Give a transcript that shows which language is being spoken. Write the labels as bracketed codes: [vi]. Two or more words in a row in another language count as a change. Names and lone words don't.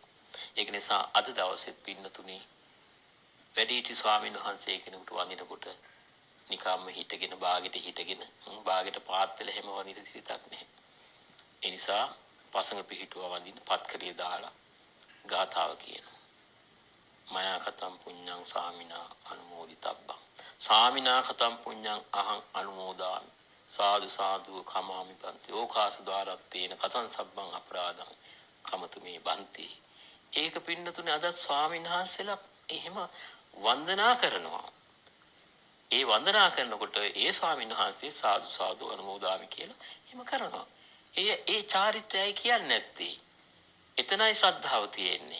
[si] ඒක නිසා අද දවසෙත් පින්නතුනේ වැඩිහිටි ස්වාමීන් වහන්සේ කෙනෙකුට වඳිනකොට නිකම්ම හිටගෙන බාගෙට පාත් වෙලා හැම වඳින සිතක් නැහැ. ඒ නිසා පසඟ පිහිටුව වඳින්න පත්කලිය දාලා ගාථාව කියනවා. [pi] මයා කතම් පුඤ්ඤං සාමිනා අනුමෝදිතබ්බං සාමිනා කතම් පුඤ්ඤං අහං අනුමෝදාමි සාදු සාදු කමාමි බන්ති ඕකාස ద్వාරත්තේන කතං සබ්බං අපරාධං කමතු මේ බන්ති. [si] ඒක පින්නතුනේ අද ස්වාමීන් වහන්සේලා එහෙම වන්දනා කරනවා. ඒ වන්දනා කරනකොට ඒ ස්වාමීන් වහන්සේ [pi] සාදු සාදු අනුමෝදාමි [si] කියලා එහෙම කරනවා. ඒ චාරිත්‍රයයි කියන්නේ නැත්තේ. එතනයි ශ්‍රද්ධාව තියෙන්නේ.